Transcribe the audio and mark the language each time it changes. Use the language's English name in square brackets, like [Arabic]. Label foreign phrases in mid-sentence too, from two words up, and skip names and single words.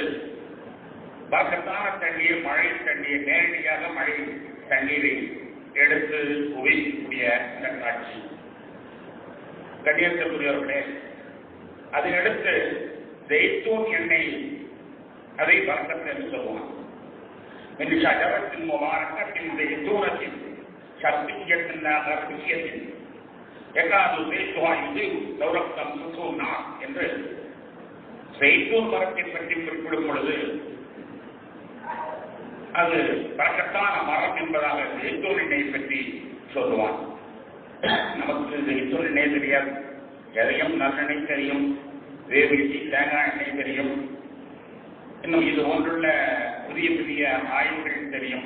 [Tamil] பரக்கத்தான தண்ணீர், மழை தண்ணீர், நேரடியாக மழை தண்ணீரை எடுத்து உபயோகிக்கக்கூடிய இந்த காட்சி. கண்ணியத்திற்குரியவர்களே, அதனடுத்து ஜெய்தூன் எண்ணெய், அதை பரக்கத்து என்று சொல்லுவான். [Arabic] من شجرة مباركة زيتونة شرقية لا غربية يكاد زيتها يضيء لو لم تمسسه النار [Tamil] என்று ஜெய்தூன் மரத்தை பற்றி குறிப்பிடும் பொழுது அது பரக்கத்தான மரம் என்பதாக ஜெய்தூன் எண்ணெய் பற்றி சொல்லுவான். நமக்கு ஜெய்தூன் எண்ணெய் தெரியாது, எதையும் நல்லெண்ணெய் தெரியும், வேவிச்சி தேங்காய் எண்ணெய் தெரியும், இன்னும் இது போன்றுள்ள புதிய புதிய ஆய்வுகள் தெரியும்.